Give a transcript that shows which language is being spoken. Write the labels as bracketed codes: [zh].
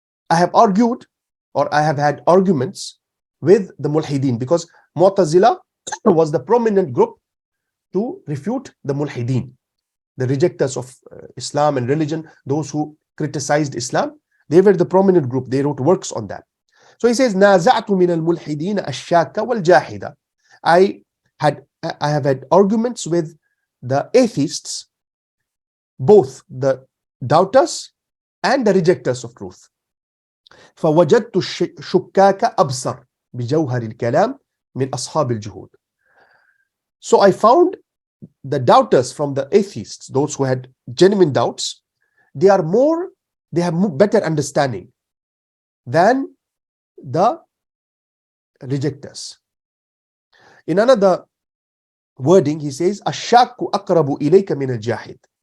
[en] I have argued, or I have had arguments with the mulhideen, because Mu'tazila was the prominent group to refute the mulhideen, the rejectors of Islam and religion, those who criticized Islam. They were the prominent group. They wrote works on that. So he says, [ar] نازعت من الملحدين الشاك والجاحد. [en] I have had arguments with the atheists, both the doubters and the rejectors of truth. [ar] فوجدت الشكاك أبصر بجوهر الكلام من أصحاب الجهود. [en] So I found the doubters from the atheists, those who had genuine doubts, they have better understanding than the rejectors. In another wording, he says, [ar] الشاك أقرب إليك من الجاحد.